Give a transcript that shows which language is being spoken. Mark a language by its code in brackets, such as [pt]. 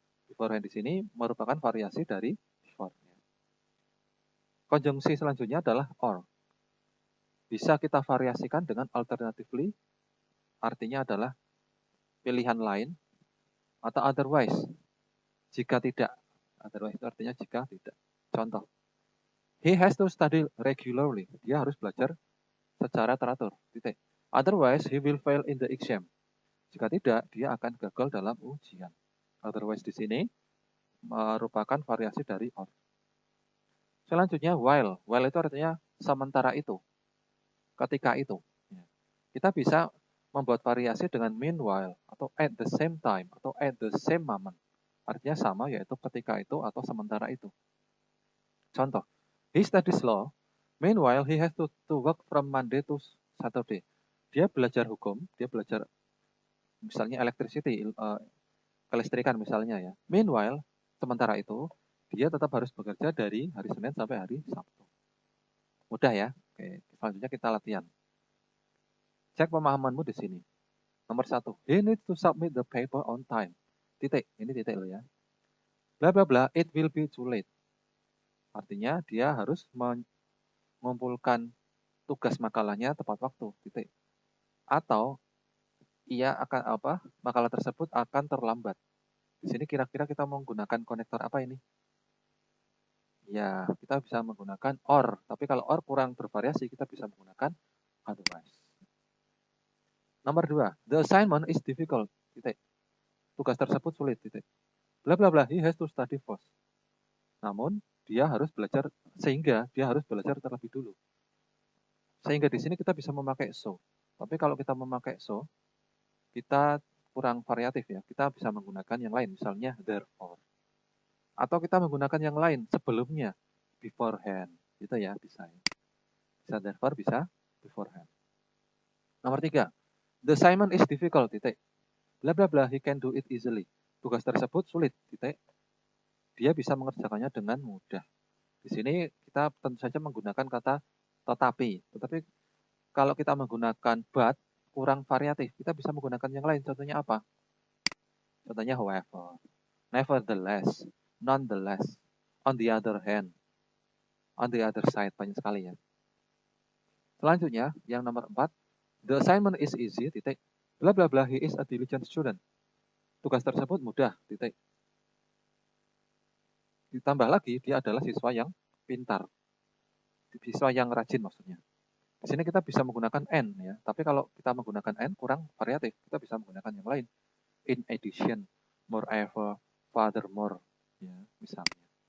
[id] Beforehand di sini merupakan variasi dari before. Konjungsi selanjutnya adalah or. Bisa kita variasikan dengan alternatively, artinya adalah pilihan lain, atau otherwise, jika tidak. Otherwise itu artinya jika tidak. Contoh, [en] he has to study regularly. [id] Dia harus belajar secara teratur. Titik. [en] Otherwise, he will fail in the exam. [id] Jika tidak, dia akan gagal dalam ujian. Otherwise di sini merupakan variasi dari or. Selanjutnya while. While itu artinya sementara itu. Ketika itu. Kita bisa membuat variasi dengan meanwhile atau at the same time atau at the same moment. Artinya sama, yaitu ketika itu atau sementara itu. [en] Contoh, he studies law, meanwhile he has to work from Monday to Saturday. [id] Dia belajar hukum, dia belajar misalnya electricity, kelistrikan misalnya ya. Meanwhile, sementara itu, dia tetap harus bekerja dari hari Senin sampai hari Sabtu. Mudah ya. Oke, selanjutnya kita latihan. Cek pemahamanmu di sini. [en] Nomor 1, he needs to submit the paper on time. [id] Titik, ini titik lo ya. [en] Bla bla bla, it will be too late. [id] Artinya dia harus mengumpulkan tugas makalahnya tepat waktu. Titik. Atau ia akan makalah tersebut akan terlambat. Di sini kira-kira kita menggunakan konektor apa ini? Ya, kita bisa menggunakan or. Tapi kalau or kurang bervariasi, kita bisa menggunakan otherwise. Nomor 2, [en] the assignment is difficult. [id] Titik. Tugas tersebut sulit. Titik. [en] Bla bla bla, he has to study first. [id] Namun, dia harus belajar, sehingga dia harus belajar terlebih dulu. Sehingga di sini kita bisa memakai so. Tapi kalau kita memakai so, kita kurang variatif ya. Kita bisa menggunakan yang lain, misalnya therefore. Atau kita menggunakan yang lain sebelumnya, beforehand. Gitu ya, bisa. Bisa therefore, bisa beforehand. [en] Nomor 3, the assignment is difficult. Titik. Bla bla bla, he can do it easily. [id] Tugas tersebut sulit. Titik. Dia bisa mengerjakannya dengan mudah. Di sini kita tentu saja menggunakan kata tetapi. Tetapi kalau kita menggunakan but, kurang variatif. Kita bisa menggunakan yang lain. Contohnya apa? Contohnya however, nevertheless, nonetheless, on the other hand, on the other side. Banyak sekali ya. Selanjutnya, yang nomor 4, [en] the assignment is easy, [id] titik. Bla bla bla, he is a diligent student. Tugas tersebut mudah, titik. Ditambah lagi, dia adalah siswa yang pintar. Siswa yang rajin maksudnya. Di sini kita bisa menggunakan and ya, tapi kalau kita menggunakan and kurang variatif, kita bisa menggunakan yang lain. In addition, moreover, furthermore, ya, misalnya.